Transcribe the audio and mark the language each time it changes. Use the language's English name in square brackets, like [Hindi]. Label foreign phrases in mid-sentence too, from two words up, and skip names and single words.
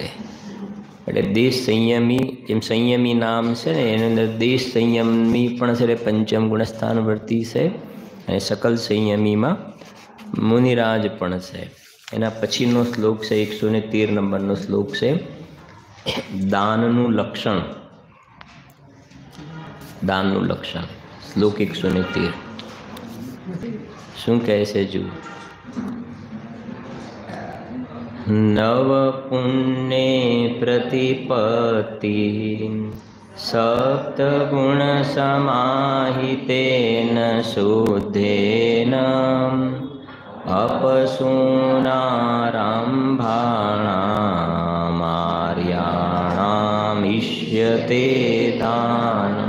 [Gujarati] એટલે દેશ સંયમી જેમ સંયમી નામ છે ને એની અંદર દેશ સંયમી પણ છે પંચમ ગુણસ્થાન વર્તી છે અને સકલ સંયમીમાં મુનિરાજ પણ છે। એના પછીનો શ્લોક છે 113 નંબરનો શ્લોક છે દાનનું લક્ષણ। દાનનું લક્ષણ શ્લોક 113 શું કહે છે જુઓ। [Sanskrit] नव पुण्ये प्रतिपत्ति सप्तगुण समाहितेन शुद्धेन अपसूनारंभाणाम् इष्यते दानम्।